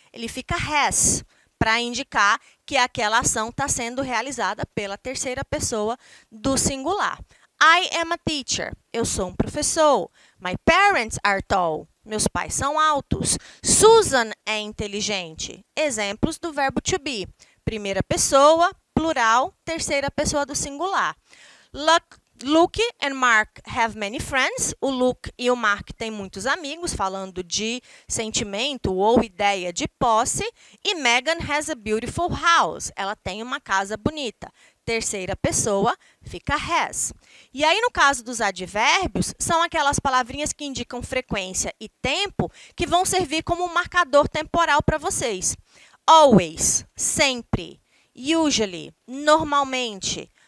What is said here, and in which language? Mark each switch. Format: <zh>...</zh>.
<pt>Ele fica has, para indicar que aquela ação está sendo realizada pela terceira pessoa do singular.</pt> <en>I am a teacher.</en> <pt>Eu sou um professor.</pt> <en>My parents are tall.</en> <pt>Meus pais são altos. Susan é inteligente. Exemplos do verbo to be. Primeira pessoa, plural, terceira pessoa do singular.</pt> <en>Luke and Mark have many friends.</en> <pt>O Luke e o Mark têm muitos amigos, falando de sentimento ou ideia de posse.</pt> <en>E Megan has a beautiful house.</en> <pt>Ela tem uma casa bonita. Terceira pessoa fica has. E aí, no caso dos advérbios, são aquelas palavrinhas que indicam frequência e tempo que vão servir como um marcador temporal para vocês. Always, sempre. Usually, normalmente.</pt>